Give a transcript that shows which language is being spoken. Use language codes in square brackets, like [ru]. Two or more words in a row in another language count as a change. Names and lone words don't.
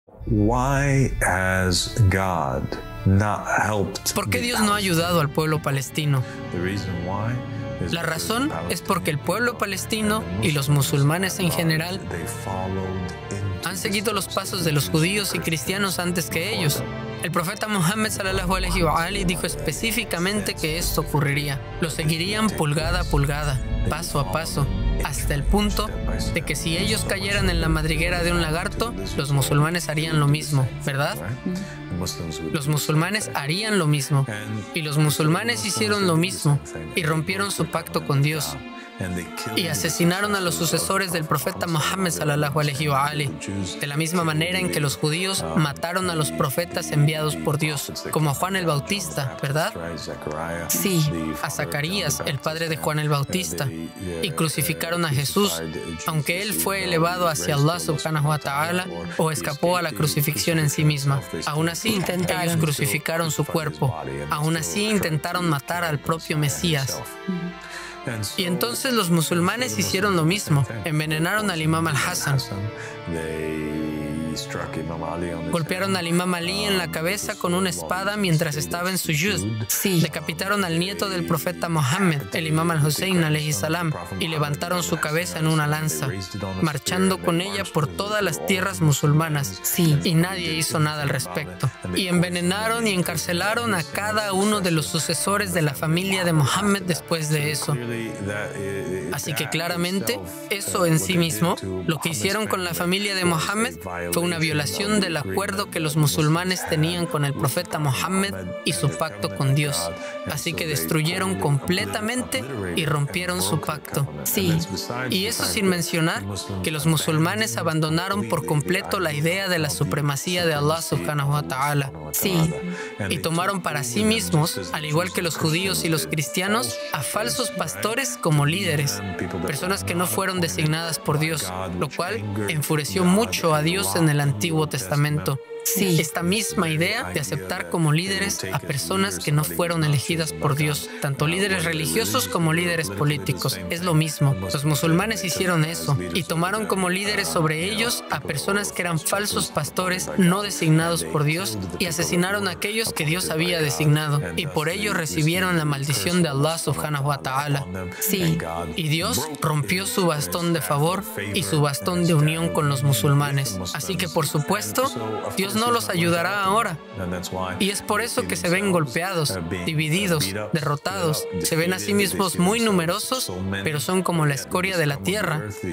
[es] ¿Por qué Dios no ha ayudado al pueblo palestino? La razón es porque el pueblo palestino y los musulmanes en general han seguido los pasos de los judíos y cristianos antes que ellos. El profeta Muhammad [ar] صلى الله عليه وآله [es] dijo específicamente que esto ocurriría. Lo seguirían pulgada a pulgada, paso a paso, hasta el punto de que si ellos cayeran en la madriguera de un lagarto, los musulmanes harían lo mismo, ¿verdad? Los musulmanes harían lo mismo. Y los musulmanes hicieron lo mismo y rompieron su pacto con Dios. Y asesinaron a los sucesores del profeta Muhammad [ar] صلى الله عليه وآله, [es] de la misma manera en que los judíos mataron a los profetas enviados por Dios, como a Juan el Bautista, ¿verdad? Sí, A Zacarías, el padre de Juan el Bautista, y crucificaron a Jesús, aunque él fue elevado hacia Allah [ar] سبحانه وتعالى [es] o escapó a la crucifixión en sí misma. Aún así, ellos crucificaron su cuerpo. Aún así, intentaron matar al propio Mesías. Y entonces los musulmanes hicieron lo mismo. Envenenaron al imam al-Hassan. Golpearon al imam Ali en la cabeza con una espada mientras estaba en suyud. sí, Decapitaron al nieto del profeta Mohammed, el imam al-Hussein [ar] عليه السلام, [es] y levantaron su cabeza en una lanza, marchando con ella por todas las tierras musulmanas. sí. Y nadie hizo nada al respecto. Y envenenaron y encarcelaron a cada uno de los sucesores de la familia de Mohammed después de eso. Así que claramente, eso en sí mismo, lo que hicieron con la familia de Mohammed fue una violación del acuerdo que los musulmanes tenían con el profeta Mohammed y su pacto con Dios. Así que destruyeron completamente y rompieron su pacto. Sí. Y eso sin mencionar que los musulmanes abandonaron por completo la idea de la supremacía de Allah [ar] سبحانه وتعالى. [es] Sí. Y tomaron para sí mismos, al igual que los judíos y los cristianos, a falsos pastores como líderes, personas que no fueron designadas por Dios, lo cual enfureció mucho a Dios en el Antiguo Testamento. Sí. Esta misma idea de aceptar como líderes a personas que no fueron elegidas por Dios, tanto líderes religiosos como líderes políticos, es lo mismo. Los musulmanes hicieron eso y tomaron como líderes sobre ellos a personas que eran falsos pastores no designados por Dios y asesinaron a aquellos que Dios había designado, y por ello recibieron la maldición de Allah [ar] سبحانه وتعالى. [es] Sí. Y Dios rompió su bastón de favor y su bastón de unión con los musulmanes. Así que, por supuesto, Dios no los ayudará ahora. Y es por eso que se ven golpeados, divididos, derrotados. Se ven a sí mismos muy numerosos, pero son como la escoria de la tierra.